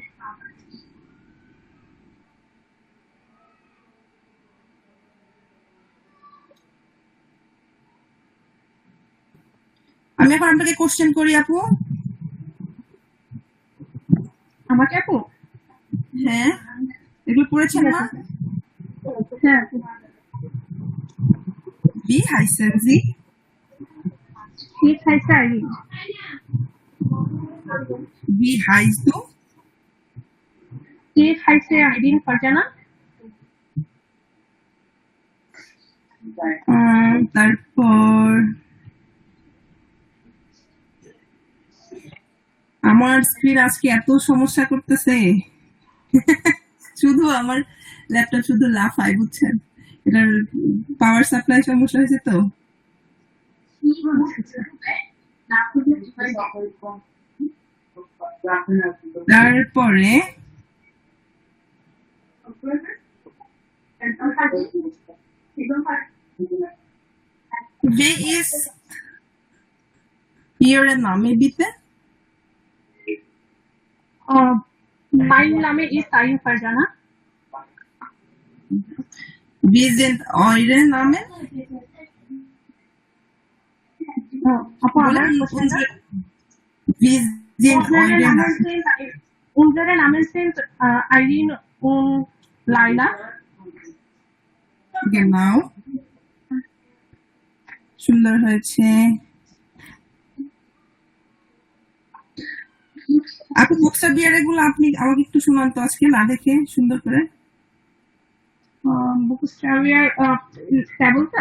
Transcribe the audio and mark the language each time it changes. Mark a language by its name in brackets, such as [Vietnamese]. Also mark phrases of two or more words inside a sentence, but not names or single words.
[Bangla] আমি এখন আপনাকে কোশ্চেন করি আপু। আমাকে আপু? হ্যাঁ, এগুলো পড়েছেন না? হ্যাঁ। [German] Wie heißen Sie? [Bangla] ঠিক আছে আইরিন। [German] Wie heißt du? [Bangla] ঠিক আছে আইরিন ফারজানা। তারপর আমার স্ক্রিন আজকে এত সমস্যা করতেছে শুধু আমার ল্যাপটপ শুধু লাফায়, বুঝছেন? এটার [English] power supply [Bangla] সমস্যা হয়েছে তো। তারপরে [German] wer ist Ihre Name bitte? mein Name ist Arin Farjana. Wie sind eure Namen? [Bangla] আপু আমার কোশ্চেনটা, [German] Wie sind eure Namen? unsere Namen sind Arin und Laila. Genau. [Bangla] সুন্দর হয়েছে আপু। ভোক্সাবিয়ার এগুলো আপনি আমাকে একটু শোনান তো আজকে না দেখে সুন্দর করে। বুকস্টারিয়ার ট্যাবলটা,